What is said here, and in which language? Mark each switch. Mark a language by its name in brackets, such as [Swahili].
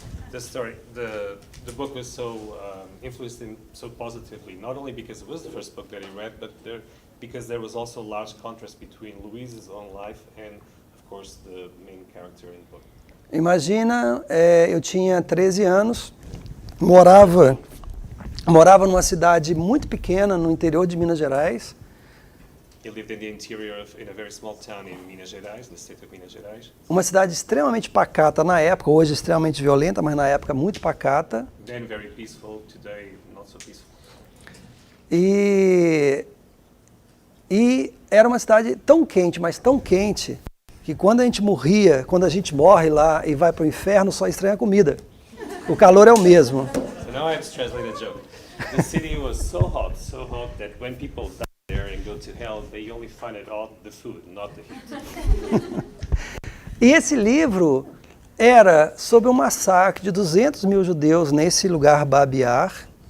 [English] The book was so influenced him so positively, not only because it was the first book that he read, but because there was also a large contrast between Luis's own life and, of course, the main character in the book. [Portuguese] Imagina, eu tinha 13 anos, morava numa cidade muito pequena no interior de Minas Gerais. [English] He lived in the interior in a very small town in Minas Gerais, the state of Minas Gerais. [Portuguese] Uma cidade extremamente pacata na época, hoje extremamente violenta, mas na época muito pacata. [English] Then very peaceful, today not so peaceful. [Portuguese] E era uma cidade tão quente, mas tão quente, que quando a gente morre lá e vai para o inferno, só estranha a comida. O calor é o mesmo. [English] So now I have to translate a joke. The city was so hot that when people die there and go to hell, they only find it odd the food, not the heat. [Portuguese] E esse livro era sobre um massacre de 200 mil judeus nesse lugar Babi-Yar.